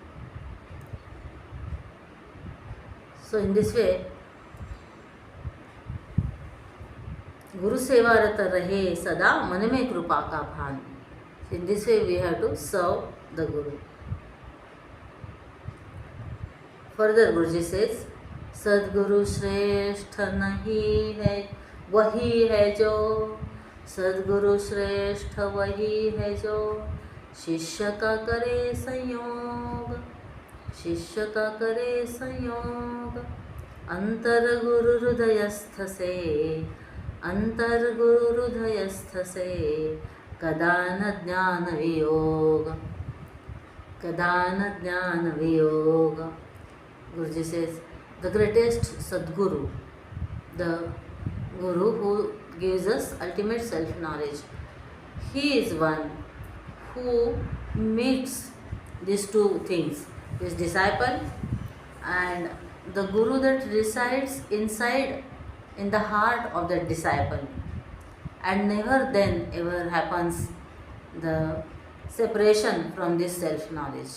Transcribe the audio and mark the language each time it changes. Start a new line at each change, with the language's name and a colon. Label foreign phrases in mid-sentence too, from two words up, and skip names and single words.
English: So in this way,
Hindi: गुरु सेवा रत रहे सदा मन में कृपा का भान.
English: In this way we have to serve the Guru. Further Guruji says,
Hindi: सद्गुरु श्रेष्ठ नहीं है वही है जो, सद्गुरु श्रेष्ठ वही है जो, शिष्य का करे संयोग, शिष्य का करे संयोग, अंतर गुरु हृदयस्थ से, अंतर गुरु हृदयस्थ से, कदाना ज्ञान वियोग, कदाना ज्ञान वियोग.
English: Guruji says, the greatest Sadguru, the Guru who gives us ultimate self-knowledge, he is one who meets these two things, his disciple and the Guru that resides inside in the heart of that disciple, and never then ever happens the separation from this self-knowledge.